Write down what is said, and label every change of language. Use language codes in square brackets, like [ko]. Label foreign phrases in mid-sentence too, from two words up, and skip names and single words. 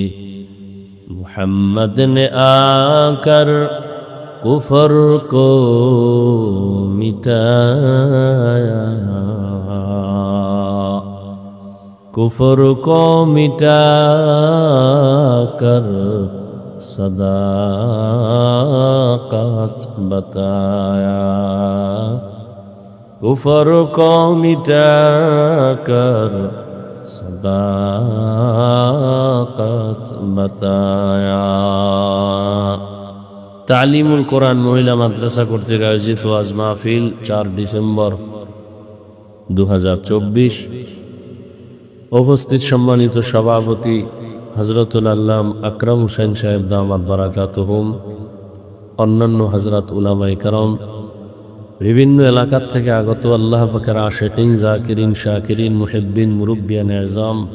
[ur] محمد نے آ کر کفر کو مٹایا کفر کو مٹا کر صداقت بتایا کفر کو مٹا کر صداقت بتایا [bn] তালিমুল কোরআন মহিলা মাদ্রাসা কর্তৃক আয়োজিত ওয়াজ মাহফিল 4 ডিসেম্বর 2024। উপস্থিত সম্মানিত সভাপতি হযরতুল আল্লাম আকরাম হোসেন সাহেব [ar] دامت بركاتهم, [bn] অন্যান্য হযরত উলামায়ে কেরাম, বিভিন্ন এলাকা থেকে আগত আল্লাহ পাকের আশিকিন, জাকিরিন, শাকিরিন, মুহিব্বিন, মুরব্বিয়ান আযম,